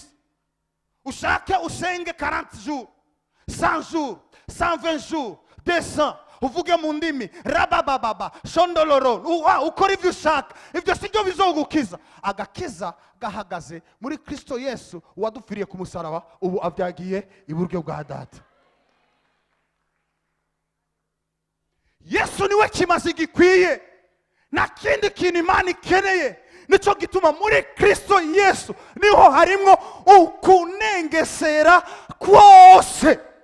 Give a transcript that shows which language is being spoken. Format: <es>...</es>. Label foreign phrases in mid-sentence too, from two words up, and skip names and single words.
<rn>Ushake usenge 40 jours, 100 jours, 120 jours, 200, uvuge mu ndimi, rabababa, shondoloro, ukora ibyo ushaka. Ibyo si byo bizogukiza. Agakiza gahagaze muri Kristo Yesu wadupfiriye ku musaraba, ubu abyagiye iburyo bwa Data. Yesu niwe kimazi gikwiye, na kindi kintu Imana ikeneye. Nico gituma muri Kristo Yesu niho harimo ukunengesera kwose.</rn>